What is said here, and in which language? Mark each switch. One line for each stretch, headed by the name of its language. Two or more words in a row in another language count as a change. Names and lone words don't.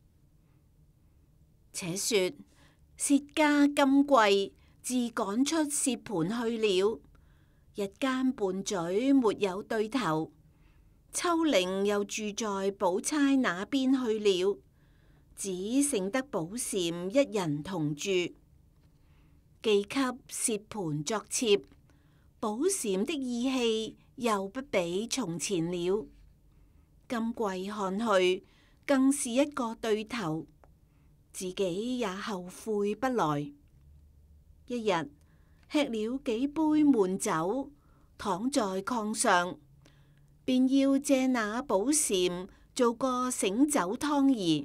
Chinese: 且說薛家今季自趕出薛蟠去了，日間拌嘴沒有對頭。秋玲又住在寶釵那邊去了，只剩得寶蟾一人同住。既給薛蟠作妾，寶蟾的意氣又不比從前了。今季看去，更是一個對頭，自己也後悔不來。一日吃了幾杯悶酒，躺在炕上，便要借那寶蟾做個醒酒湯兒。